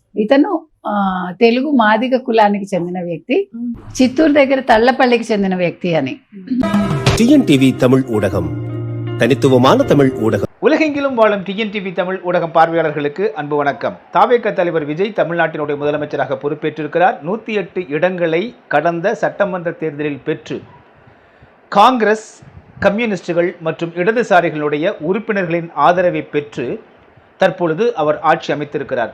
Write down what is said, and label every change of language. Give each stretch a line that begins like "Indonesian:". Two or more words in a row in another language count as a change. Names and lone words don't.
Telugu: ఇతను తెలుగు మాదిగ కులానికి చెందిన వ్యక్తి, చిత్తూరు దగ్గర తల్లపల్లికి చెందిన వ్యక్తి అని.
Tamil: டிஎன்டிவி தமிழ் ஊடகம், தனித்துவமான தமிழ் ஊடகம். உலகெங்கிலும் வாழும் டிஎன்டிவி தமிழ் ஊடகம் பார்வையாளர்களுக்கு அன்பு வணக்கம். தாவேக தலைவர் விஜய் தமிழ்நாட்டினுடைய முதலமைச்சராக பொறுப்பேற்றிருக்கிறார். 108 இடங்களை கடந்த சட்டமன்ற தேர்தலில் பெற்று காங்கிரஸ், கம்யூனிஸ்டுகள் மற்றும் இடதுசாரிகளுடைய உறுப்பினர்களின் ஆதரவை பெற்று தற்பொழுது அவர் ஆட்சி அமைத்திருக்கிறார்.